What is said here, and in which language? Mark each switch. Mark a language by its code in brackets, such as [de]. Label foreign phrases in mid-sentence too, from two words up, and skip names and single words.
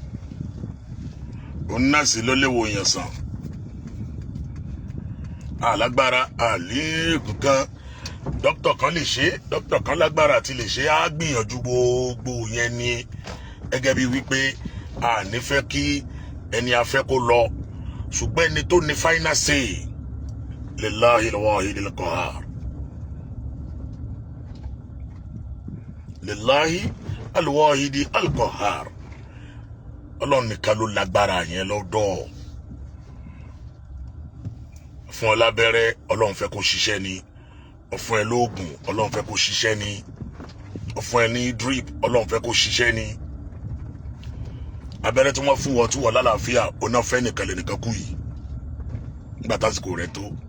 [yo] òun náà sì ló lè wo èèyàn sàn alágbára àléébù kan dókítà kan lè ṣe dókítà kan lágbára àti lè ṣe á gbìyànjú gbogbo yẹn ni gẹ́gẹ́ bí wípé a nífẹ̀ẹ́ kí ẹni afẹ́ kó lọ ṣùgbọ́n ẹni tó ní [en] final say [ar] لله الواحد القهار لله الواحد القهار [yo] ọlọ́run nìkan ló lágbára yẹn lọ́dọ̀ fún ọ lábẹ́rẹ́ ọlọ́run fẹ́ kó ṣiṣẹ́ ni ọ̀fun ẹ lóògùn ọlọ́run fẹ́ kó ṣiṣẹ́ ni ọ̀fun ẹ ní drip ọlọ́run fẹ́ kó ṣiṣẹ́ ni abẹ́rẹ́ tí wọ́n fún wọn tí wọ́n lálàáfíà ọ̀nà fẹ́ nìkan lè nìkan kú yìí nígbà tásìkò rẹ̀ tó